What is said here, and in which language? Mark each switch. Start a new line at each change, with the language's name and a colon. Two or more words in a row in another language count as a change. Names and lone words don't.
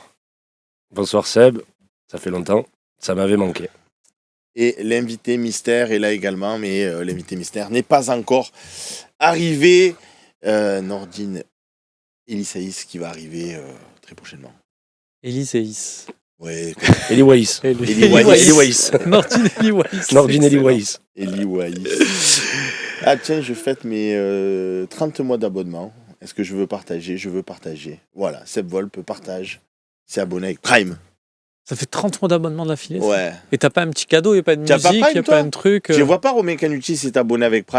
French: Bonsoir Seb, ça fait longtemps, ça m'avait manqué. Et l'invité mystère est là également, mais l'invité mystère n'est pas encore arrivé. Nordine Elisaïs qui va arriver très prochainement. Elisaïs. Ouais. Eli Waïs. Nordine Eli Waïs. Nordine Eli Waïs. Eli Waïs. Ah tiens, je fête mes 30 mois d'abonnement. Est-ce que je veux partager ? Je veux partager. Voilà, Seb Volpe partage. C'est abonné avec Prime. Ça fait 30 mois d'abonnement de l'affilée. Ouais. Et t'as pas un petit cadeau, il n'y a pas de T'as musique, il n'y a pas un truc. Je vois pas Romain Canuti s'est abonné avec Prime.